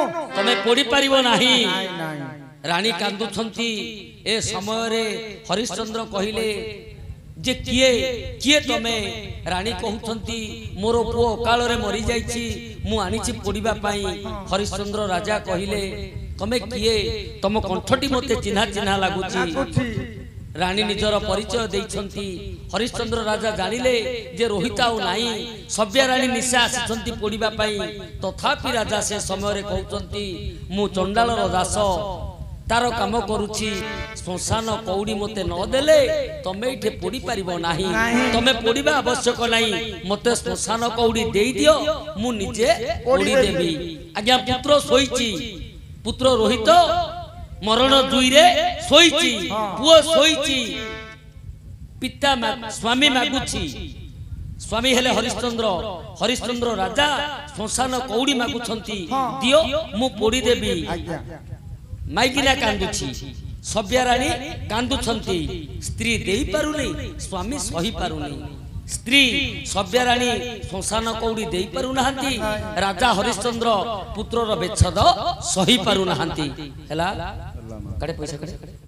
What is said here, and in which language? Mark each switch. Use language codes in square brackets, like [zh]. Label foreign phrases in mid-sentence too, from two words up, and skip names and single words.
[or] ତମେ ପୋଡ଼ି ପାରିବ ନାହିଁ ରାଣୀ କାନ୍ଦୁଛନ୍ତି ଏ ସମୟ ରେ ହରିଶ୍ଚନ୍ଦ୍ର କହିଲେ ଯେ କିଏ କିଏ ତମେ ରାଣୀ କହୁଛନ୍ତି ମୋର ପୁଅ କାଲି ରେ ମରି ଯାଇଛି ମୁଁ ଆଣିଛି ପୋଡ଼ିବା ପାଇଁ ହରିଶ୍ଚନ୍ଦ୍ର ରାଜା କହିଲେ ତମେ କିଏ ତମ କଣ୍ଠଟି ମତେ ଚିହ୍ନା ଚିହ୍ନା ଲାଗୁଛି ରାଣୀ ନିଜର ପରିଚୟ ଦେଉଛନ୍ତି ହରିଶ୍ଚନ୍ଦ୍ର ରାଜା ଜାଣିଲେ ଯେ ରୋହିତ ଆଉ ନାହିଁ ଶୈବ୍ୟା ରାଣୀ ନିଶା ଆସିଛନ୍ତି ପୋଡ଼ିବା ପାଇଁ ତଥାପି ରାଜା ସେ ସମୟ ରେ କହୁଛନ୍ତି ମୁଁ ଚଣ୍ଡାଳର ଦାସ ତାର କାମ କରୁଛି ଶ୍ମଶାନ କଉଡ଼ି ମତେ ନ ଦେଲେ ତମେ ଇଠି ପୋଡ଼ି ପାରିବ ନାହିଁ ତମେ ପୋଡ଼ିବା ଆବଶ୍ୟକ ନାହିଁ ମତେ ଶ୍ମଶାନ କଉଡ଼ି ଦେଇ ଦିଅ ମୁଁ ନିଜେ ପୋଡ଼ି ଦେବି ଆଜ୍ଞା ପୁତ୍ର ସୋଇଛି ପୁତ୍ର ରୋହିତ ମରଣ ଜୁଇ ରେ ସୋଇଛି ପୁଅ ସୋଇଛି ପିତା ସ୍ୱାମୀ ମାଗୁଛି ସ୍ୱାମୀ ହେଲେ ହରିଶ୍ଚନ୍ଦ୍ର ରାଜା ଶ୍ମଶାନ କଉଡ଼ି ମାଗୁଛନ୍ତି ଦିଅ ମୁଁ ପୋଡ଼ି ଦେବି ମାଇକିନା କାନ୍ଦୁଛି ଶୈବ୍ୟା ରାଣୀ କାନ୍ଦୁଛନ୍ତି ସ୍ତ୍ରୀ ଦେଇ ପାରୁନି ସ୍ୱାମୀ ସହି ପାରୁନି ସ୍ତ୍ରୀ ଶୈବ୍ୟା ରାଣୀ ଶ୍ମଶାନ କଉଡ଼ି ଦେଇ ପାରୁ ନାହାନ୍ତି ରାଜା ହରିଶ୍ଚନ୍ଦ୍ର ପୁତ୍ରର ବିଚ୍ଛେଦ ସହି ପାରୁ ନାହାନ୍ତି ହେଲା କାହିଁ ପଇସା କାହିଁ